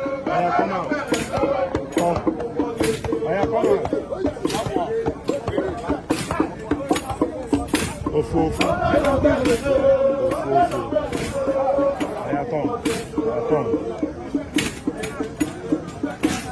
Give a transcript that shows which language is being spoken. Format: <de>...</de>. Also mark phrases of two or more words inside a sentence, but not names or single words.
<en>Aya, come out. Come. Aya, come out.</en> <ig>Ofu, ofu. Ofu, ofu.</ig> <en>Aya, come. Aya, come. Okay.</en>